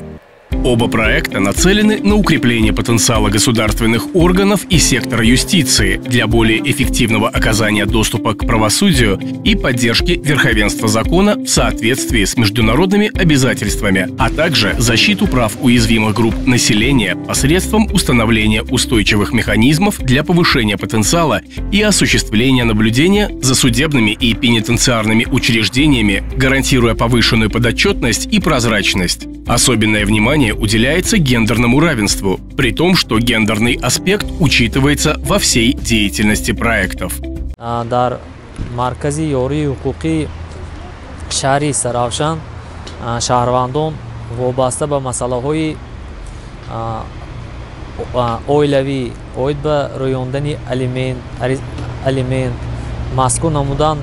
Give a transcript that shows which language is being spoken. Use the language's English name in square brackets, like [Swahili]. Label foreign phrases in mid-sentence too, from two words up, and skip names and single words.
[Russian] Оба проекта нацелены на укрепление потенциала государственных органов и сектора юстиции для более эффективного оказания доступа к правосудию и поддержки верховенства закона в соответствии с международными обязательствами, а также защиту прав уязвимых групп населения посредством установления устойчивых механизмов для повышения потенциала и осуществления наблюдения за судебными и пенитенциарными учреждениями, гарантируя повышенную подотчетность и прозрачность. Особенное внимание уделяется гендерному равенству, при том, что гендерный аспект учитывается во всей деятельности проектов. [Tajik] Дар маркази ёрии ҳуқуқи шаҳри Саравшан шаҳрвандон вобаста ба масъалаҳои оилавӣ оид ба рӯёндани алимент маскун намудан